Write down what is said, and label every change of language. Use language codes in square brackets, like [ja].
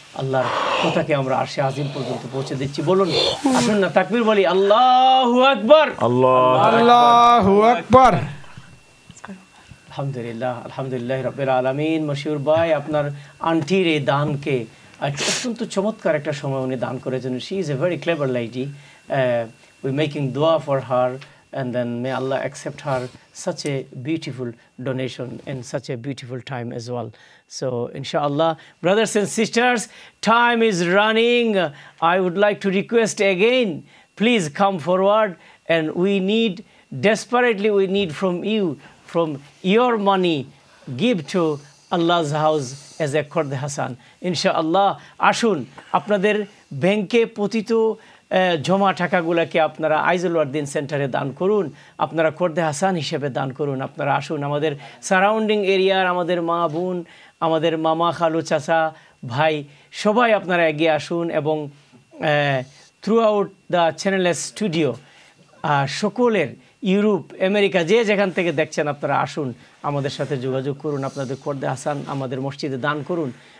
[bn] আল্লাহর কথাকে আমরা আরশে আজিম পর্যন্ত পৌঁছে দিচ্ছি। বলুন, আসুন না তাকবীর বলি, আল্লাহু আকবার। আল্লাহু আকবার। আলহামদুলিল্লাহ, আলহামদুলিল্লাহ রাব্বিল আলামিন। মশিউর ভাই, আপনার আন্টির এই দানকে অত্যন্ত চমৎকার একটা সময় উনি দান করেছেন। [en] She is a very clever lady. We're making dua for her, and then may Allah accept her such a beautiful donation and such a beautiful time as well. So inshallah, brothers and sisters, time is running. I would like to request again, please come forward, and desperately we need from your money, give to Allah's house as a Qurd Hasan. [bn] Inshallah, ashun apnader banke potito জমা টাকাগুলোকে আপনারা আইজুদ্দিন সেন্টারে দান করুন, আপনারা কোরদে হাসান হিসেবে দান করুন। আপনারা আসুন, আমাদের সারাউন্ডিং এরিয়ার আমাদের মা বোন, আমাদের মামা খালু চাচা ভাই সবাই আপনারা এগিয়ে আসুন, এবং থ্রু আউট দ্য চ্যানেলের স্টুডিও সকলের ইউরোপ আমেরিকা যে যেখান থেকে দেখছেন আপনারা আসুন, আমাদের সাথে যোগাযোগ করুন, আপনাদের কোরদে হাসান আমাদের মসজিদে দান করুন।